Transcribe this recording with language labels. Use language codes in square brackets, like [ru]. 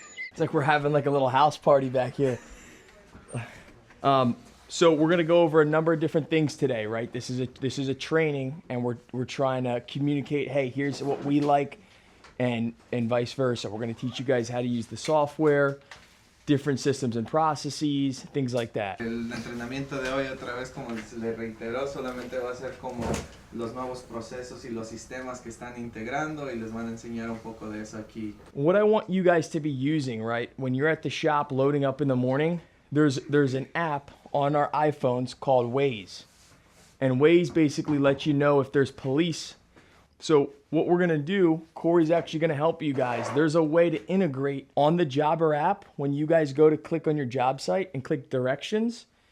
[en] It's like we're having like a little house party back here. So we're gonna go over a number of different things today, right? This is a training, and we're trying to communicate. Hey, here's what we like. And vice versa. We're going to teach you guys how to use the software, different systems and processes, things like that. [es] El entrenamiento de hoy, otra vez como le reiteró, solamente va a ser como los nuevos procesos y los sistemas que están integrando, y les van a enseñar un poco de eso aquí. [en] What I want you guys to be using, right, when you're at the shop loading up in the morning, there's an app on our iPhones called Waze. And Waze basically lets you know if there's police. So what we're gonna do, Corey's actually gonna help you guys. There's a way to integrate on the Jobber app when you guys go to click on your job site and click directions.